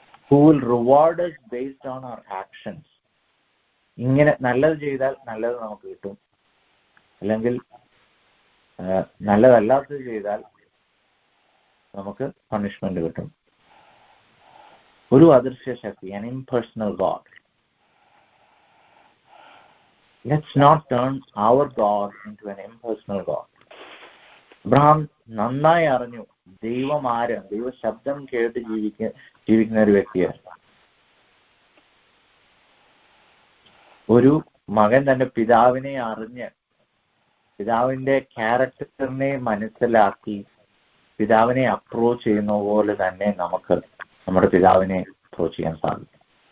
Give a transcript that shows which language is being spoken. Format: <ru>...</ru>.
<en>Who will reward us based on our actions.</en> <ml>ഇങ്ങനെ നല്ലത് ചെയ്താൽ നല്ലത് നമുക്ക് കിട്ടും, അല്ലെങ്കിൽ നല്ലതല്ലാത്തത് ചെയ്താൽ നമുക്ക് പണിഷ്മെന്റ് കിട്ടും. ഒരു അദൃശ്യ ശക്തി,</ml> <en>an impersonal God. Let's not turn our God into an impersonal God.</en> <ml>Abraham നന്നായി അറിഞ്ഞു ദൈവം ആരാണ്, ദൈവ ശബ്ദം കേട്ട് ജീവിക്കുന്ന ഒരു വ്യക്തിയാണ്. ഒരു മകൻ തന്റെ പിതാവിനെ അറിഞ്ഞ് പിതാവിന്റെ ക്യാരക്ടറിനെ മനസ്സിലാക്കി പിതാവിനെ അപ്രോച്ച് ചെയ്യുന്ന പോലെ തന്നെ നമുക്ക് നമ്മുടെ പിതാവിനെ അപ്രോച്ച് ചെയ്യാൻ സാധിക്കും.</ml>